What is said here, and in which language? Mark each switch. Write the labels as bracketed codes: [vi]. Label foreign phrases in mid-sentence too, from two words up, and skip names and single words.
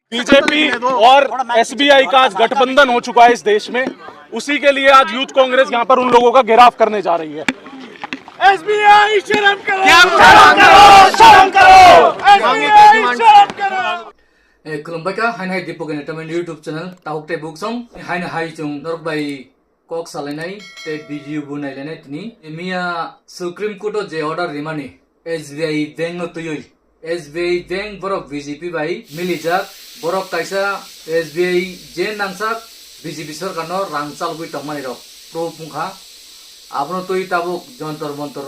[hi] बीजेपी और एसबीआई का आज गठबंधन हो चुका है इस देश में। उसी के लिए आज यूथ कांग्रेस यहाँ पर उन लोगों का घेराव करने जा रही है। एसबीआई शर्म करो, शर्म करो। एसबीआई शर्म करो। [trp] खुलुमबायखा हाय दीपक एंटरटेनमेंट यूट्यूब चैनल तावुकटे बुकसं हाय जों नरबाय कक सालायनाय ते वीडियो बनायलायनाय तिनि मिया सुप्रीम कोर्ट जे ऑर्डर रिमानि एसबीआई बैंक तुयै एसबीआई बैंक बरक बीजेपी बाय मिलिजाक बरक कायसा एसबीआई जे नांसाक बीजेपी सरकार न रांचालबुय तंगमानि रक प्रो पुंखा आपनो तुय ताबुक जंतर मंतर